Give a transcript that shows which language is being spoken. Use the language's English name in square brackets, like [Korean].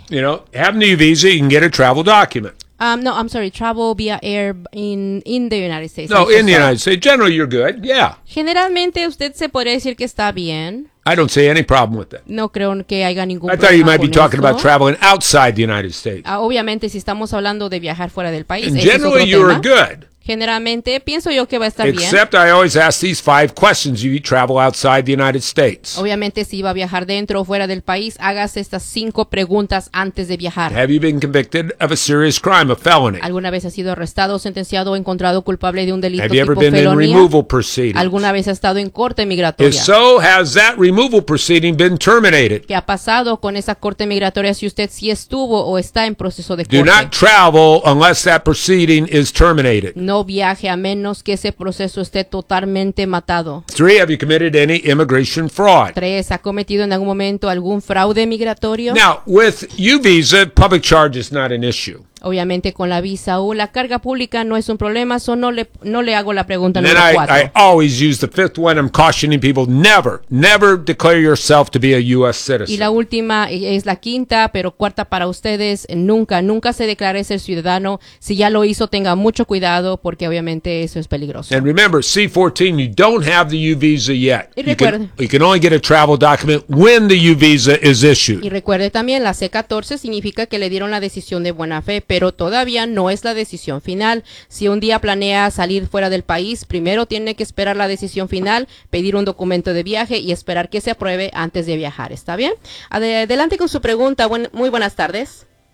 [English] You know, have a new visa, you can get a travel document. No, I'm sorry, travel via air in the United States. No, in the United States. Generally, you're good, yeah. [Spanish] Generalmente, usted se podría decir que está bien. [English] I don't see any problem with that. [Spanish] No creo que haya ningún problema. [English] I thought you might be talking about traveling outside the United States. [Spanish] Obviamente, si estamos hablando de viajar fuera del país, [English] and generally, you're good. [Spanish] Generalmente, pienso yo que va a estar [English] except [Spanish] bien. [English] I always ask these five questions if you travel outside the United States. [Spanish] Obviamente, si va a viajar dentro o fuera del país, hágase estas cinco preguntas antes de viajar. [English] Have you been convicted of a serious crime, a felony? [Spanish] ¿Alguna vez ha sido arrestado, sentenciado o encontrado culpable de un delito tipo felonía? [English] In removal proceedings? [Spanish] ¿Alguna vez ha estado en corte migratoria? [English] If so, has that removal proceeding been terminated? [Spanish] ¿Qué ha pasado con esa corte migratoria si usted sí estuvo o está en proceso de corte? [English] Do not travel unless that proceeding is terminated. [Spanish] No viaje a menos que ese proceso esté totalmente matado. [English] 3, have you committed any immigration fraud? [Spanish] 3, ¿ha cometido en algún momento algún fraude migratorio? [English] Now, with U visa, public charge is not an issue. [Spanish] Obviamente con la visa U, la carga pública no es un problema, so no le hago la pregunta número 4. [English] And I always use the fifth one, I'm cautioning people, never, never declare yourself to be a U.S. citizen. [Spanish] Y la última es la quinta, pero cuarta para ustedes, nunca, nunca se declare ser ciudadano. Si ya lo hizo, tenga mucho cuidado, porque obviamente eso es peligroso. [English] And remember, C-14, you don't have the U visa yet. [Spanish] Y recuerde. [English] You can only get a travel document when the U visa is issued. [Spanish] Y recuerde también, la C-14 significa que le dieron la decisión de buena fe, pero todavía no es la decisión final. Si un día planea salir fuera del país, primero tiene que esperar la decisión final, pedir un documento de viaje y esperar que se apruebe antes de viajar. ¿Está bien? Adelante con su pregunta. Muy buenas tardes.